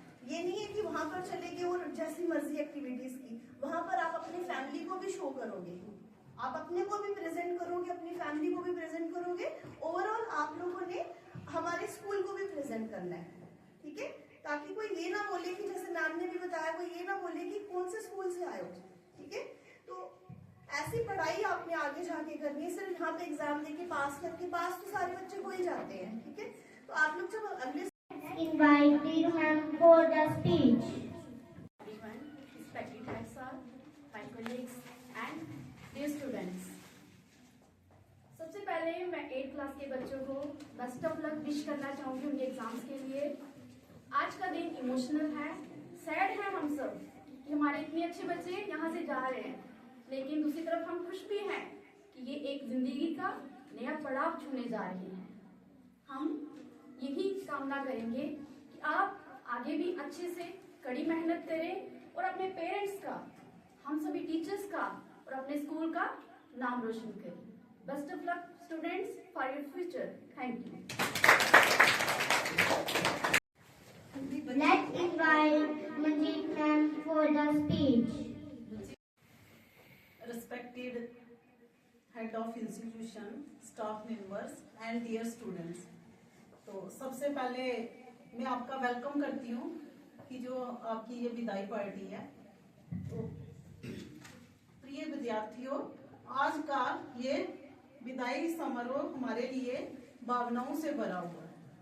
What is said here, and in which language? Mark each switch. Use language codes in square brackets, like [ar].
[hi] ये नहीं है कि वहां पर चले गए और जैसी मर्जी एक्टिविटीज की, वहां पर आप अपनी फैमिली को भी शो करोगे, आप अपने को भी प्रेजेंट करोगे, अपनी फैमिली को भी प्रेजेंट करोगे, ओवरऑल आप लोगों ने हमारे स्कूल को भी प्रेजेंट करना है, ठीक है, ताकि कोई ये ना बोले कि जैसे मैम ने भी बताया, कोई ये ना बोले कि कौन से स्कूल से आए हो, ठीक है। तो ऐसी पढ़ाई आपने आगे जाके करनी है, सिर्फ यहाँ पे एग्जाम देके पास करके, पास तो सारे बच्चे हो ही जाते हैं, ठीक है। तो आप लोग जब अगले [en] Invite Dear ma'am for the speech. Everyone, respected head sir, my colleagues and dear students. [hi] सबसे पहले मैं 8th क्लास के बच्चों को बेस्ट ऑफ लक विश करना चाहूंगी उनके एग्जाम्स के लिए। आज का दिन इमोशनल है, सैड है हम सब कि हमारे इतने अच्छे बच्चे यहाँ से जा रहे हैं, लेकिन दूसरी तरफ हम खुश भी हैं कि ये एक जिंदगी का नया पड़ाव छूने जा रहे हैं। हम यही कामना करेंगे कि आप आगे भी अच्छे से कड़ी मेहनत करें और अपने पेरेंट्स का, हम सभी टीचर्स का और अपने स्कूल का नाम रोशन करें। [en] Best of luck students for your future. Thank you. Let's invite Manjeet ma'am for the speech. Respected head of institution, staff members and dear students. [hi] तो सबसे पहले मैं आपका वेलकम करती हूँ कि जो आपकी ये विदाई पार्टी है। तो प्रिय विद्यार्थियों, आज का ये विदाई समारोह हमारे लिए भावनाओं से भरा हुआ है।